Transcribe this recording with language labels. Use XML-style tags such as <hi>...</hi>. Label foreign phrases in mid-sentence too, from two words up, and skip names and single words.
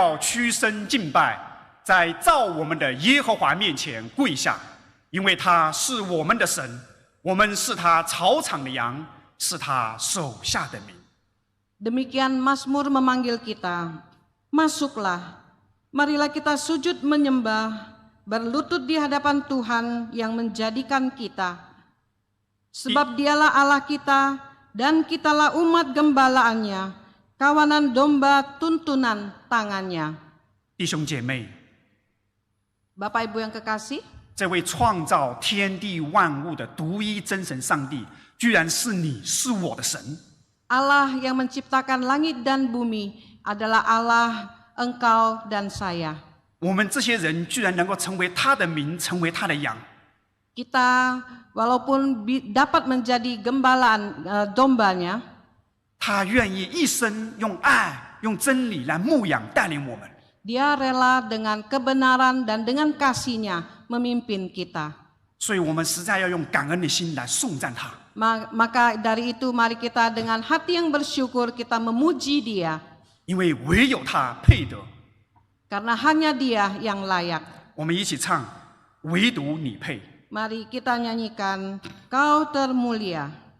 <zh>要屈身敬拜，在造我们的耶和华面前跪下，因为他是我们的神，我们是他草场的羊，是他手下的民。</zh> <id>Demikian Mazmur memanggil kita, masuklah, marilah kita sujud menyembah, berlutut di hadapan Tuhan yang menjadikan kita. Sebab dialah Allah kita, dan kitalah umat gembalaannya, kawanan domba tuntunan tangannya.</id> <zh>弟兄姐妹，</zh> <id>Bapak Ibu yang kekasih,</id> <zh>这位创造天地万物的独一真神上帝，居然是你，是我的神。</zh> <id>Allah yang menciptakan langit dan bumi adalah Allah, engkau dan saya.</id> <zh>我们这些人居然能够成为他的民，成为他的羊。</zh> <id>Kita walaupun dapat menjadi gembalaan dombanya,</id> <zh>他愿意一生用爱、用真理来牧养带领我们。</zh> <id>Dia rela dengan kebenaran dan dengan kasih-Nya memimpin kita.</id> <zh>所以我们实在要用感恩的心来颂赞他。</zh> <id>Maka dari itu mari kita dengan hati yang bersyukur kita memuji Dia.</id> <zh>因为唯有他配得。</zh> <id>Karena hanya Dia yang layak.</id> <zh>我们一起唱：唯独你配。</zh> <id>Mari kita nyanyikan Kau termulia.</id>